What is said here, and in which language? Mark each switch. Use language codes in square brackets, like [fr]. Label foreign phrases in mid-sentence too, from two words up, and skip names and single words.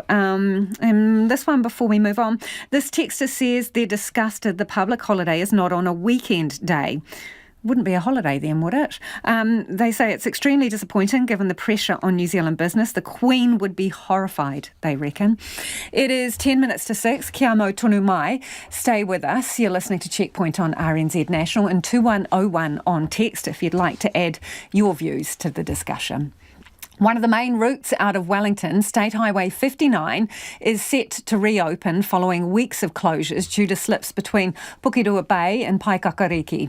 [en] And this one before we move on. This texter says they're disgusted the public holiday is not on a weekend day. Wouldn't be a holiday then, would it? They say it's extremely disappointing given the pressure on New Zealand business. The Queen would be horrified, they reckon. It is 10 minutes to 6. [mi] Kia mau tonu mai. [en] Stay with us. You're listening to Checkpoint on RNZ National and 2101 on text if you'd like to add your views to the discussion. One of the main routes out of Wellington, State Highway 59, is set to reopen following weeks of closures due to slips between Pukirua Bay and Paikakariki.